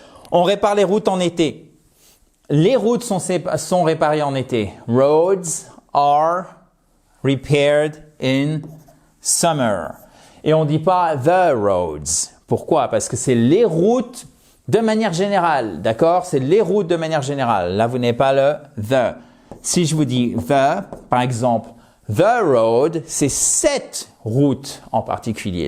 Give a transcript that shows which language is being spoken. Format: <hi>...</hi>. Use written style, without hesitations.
<fr>On répare les routes en été. Les routes sont réparées en été.</fr> <en>Roads are repaired in summer.</en> <fr>Et on ne dit pas the roads. Pourquoi? Parce que c'est les routes de manière générale. D'accord? C'est les routes de manière générale. Là, vous n'avez pas le the. Si je vous dis the, par exemple, the road, c'est cette route en particulier.</fr>